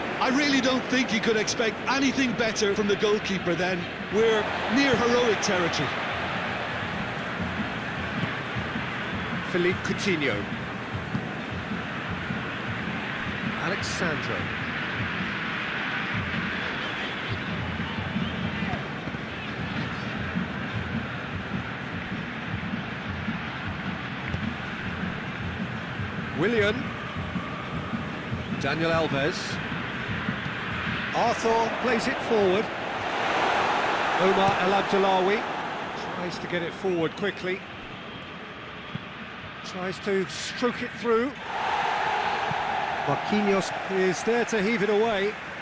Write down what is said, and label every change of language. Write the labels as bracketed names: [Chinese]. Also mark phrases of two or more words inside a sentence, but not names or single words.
[English] really don't think you could expect anything better from the goalkeeper then. We're near heroic territory. Philippe Coutinho. Alexandro. Willian. Daniel Alves. Arthur plays it forward. Omar El Abdullawi tries to get it forward quickly. Tries to stroke it through. Marquinhos is there to heave it away.